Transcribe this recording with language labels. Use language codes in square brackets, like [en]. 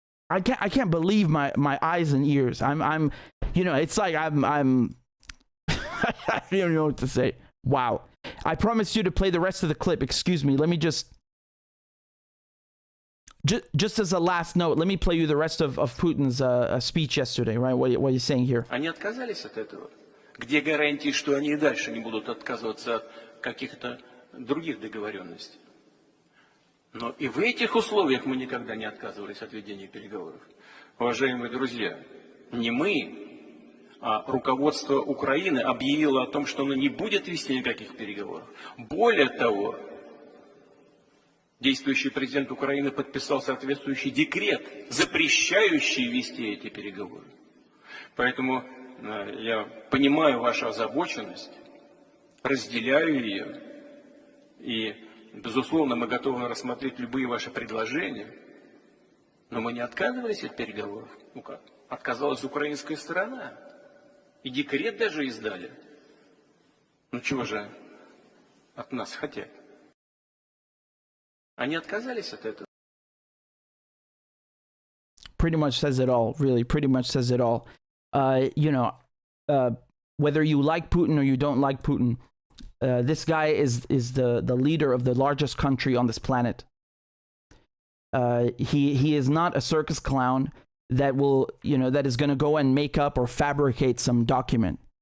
[en] I can't believe my eyes and ears. It's like I'm I don't know what to say. Wow. I promised you to play the rest of the clip. Excuse me. Let me just as a last note, let me play you the rest of Putin's speech yesterday, right? What he's saying here. [ru] Они отказались от этого. Где гарантии, что они и дальше не будут отказываться от каких-то других договоренностей? Но и в этих условиях мы никогда не отказывались от ведения переговоров. Уважаемые друзья, не мы, а руководство Украины объявило о том, что оно не будет вести никаких переговоров. Более того, действующий президент Украины подписал соответствующий декрет, запрещающий вести эти переговоры. Поэтому я понимаю вашу озабоченность, разделяю ее, и безусловно, мы готовы рассмотреть любые ваши предложения, но мы не отказывались от переговоров. Ну как? Отказалась украинская сторона. И декрет даже издали. Ну чего же от нас хотят? Они отказались от этого. [en] Pretty much says it all, really. Pretty much says it all. Whether you like Putin or you don't like Putin, this guy is the leader of the largest country on this planet. He is not a circus clown that is going to go and make up or fabricate some document.